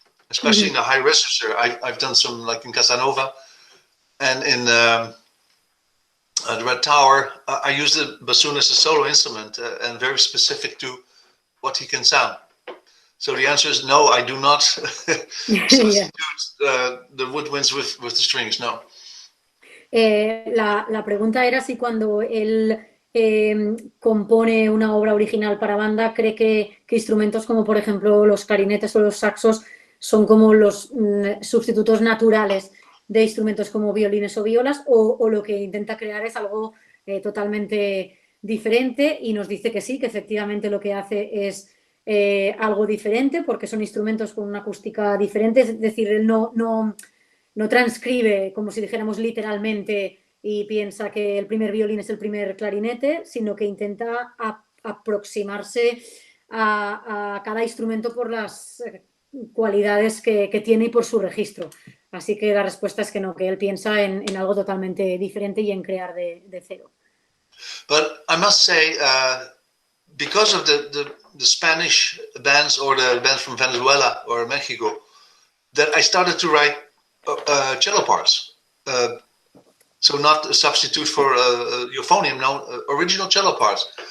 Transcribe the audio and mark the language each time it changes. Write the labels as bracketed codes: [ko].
[en] Especially in the high register. I've done some like in Casanova and in the Red Tower. I use the bassoon as a solo instrument and very specific to what he can sound. So the answer is no, I do not substitute the woodwinds with the strings, no. [es] La pregunta era si cuando él compone una obra original para banda, cree que instrumentos como por ejemplo los clarinetes o los saxos son como los sustitutos naturales de instrumentos como violines o violas, o lo que intenta crear es algo totalmente diferente, y nos dice que sí, que efectivamente lo que hace es algo diferente porque son instrumentos con una acústica diferente, es decir, él no transcribe como si dijéramos literalmente y piensa que el primer violín es el primer clarinete, sino que intenta aproximarse a cada instrumento por las cualidades que tiene y por su registro. Así que la respuesta es que no, que él piensa en algo totalmente diferente y en crear de cero. [en] But I must say, because of the Spanish bands or the bands from Venezuela or Mexico, that I started to write cello parts. So not a substitute for euphonium, no, original cello parts.